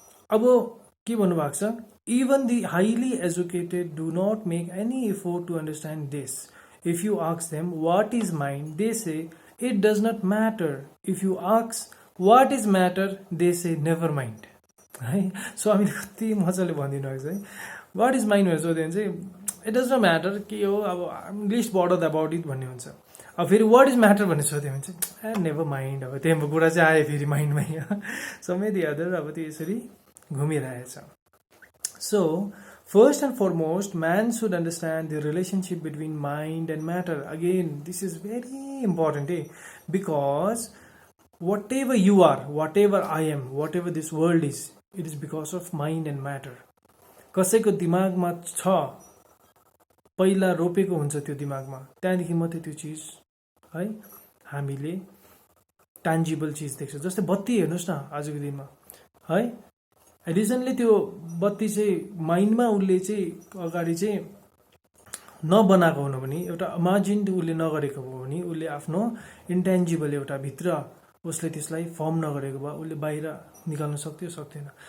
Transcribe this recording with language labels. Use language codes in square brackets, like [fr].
[ne] अब के भन्नुभएको छ [en] even the highly educated do not make any effort to understand this if you ask them what is mind they say it does not matter if you ask what is matter they say never mind [ne] है so हामीले कति मजाले भनिदिनु भएको छ है [en] what is mind [ne] भनेर सोध्यो भने चाहिँ [en] it does not matter [ne] के हो अब [en] least bother about it [ne] भन्ने हुन्छ अब फेरि [en] what is matter [ne] भनेर सोध्यो भने चाहिँ [en] never mind, [ne] अब त्यो कुरा चाहिँ आयो फेरि माइन्डमै समेत अदर अब त्यो यसरी घुमिरहेछ. [en] So first and foremost, man should understand the relationship between mind and matter. Again, this is very important, because whatever you are, whatever I am, whatever this world is, it is because of mind and matter. [ne] कसैको दिमागमा छ, पहिला रोपेको हुन्छ त्यो दिमागमा, त्यहाँदेखि मात्रै त्यो चिज है हामीले ट्यान्जिबल चिज देख्छ. जस्तै बत्ती हेर्नुहोस् न आजको दिनमा है, एडिसनले त्यो बत्ती चाहिँ माइन्डमा उसले चाहिँ अगाडि चाहिँ नबनाएको हुनु भने, एउटा इमेजिन्ड उसले नगरेको हो भने, उसले आफ्नो इन्टेन्जिबल एउटा भित्र उसले त्यसलाई फर्म नगरेको भए उसले बाहिर निकाल्न सक्थ्यो सक्थेन.